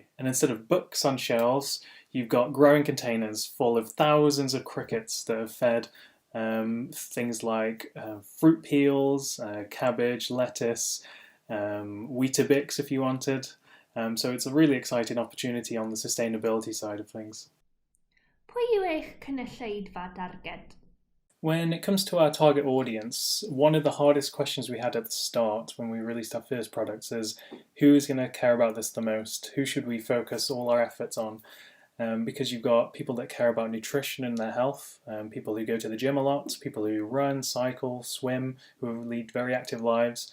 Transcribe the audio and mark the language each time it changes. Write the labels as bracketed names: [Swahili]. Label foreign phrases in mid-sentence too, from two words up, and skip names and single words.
[English] And instead of books on shelves, you've got growing containers full of thousands of crickets that have fed things like fruit peels, cabbage, lettuce, Weetabix if you wanted. So it's a really exciting opportunity on the sustainability side of things. [Welsh] Pwy yw eich cynulleidfa darged? [English] When it comes to our target audience, one of the hardest questions we had at the start when we released our first products is who is going to care about this the most? Who should we focus all our efforts on? Because you've got people that care about nutrition and their health, people who go to the gym a lot, people who run, cycle, swim, who lead very active lives.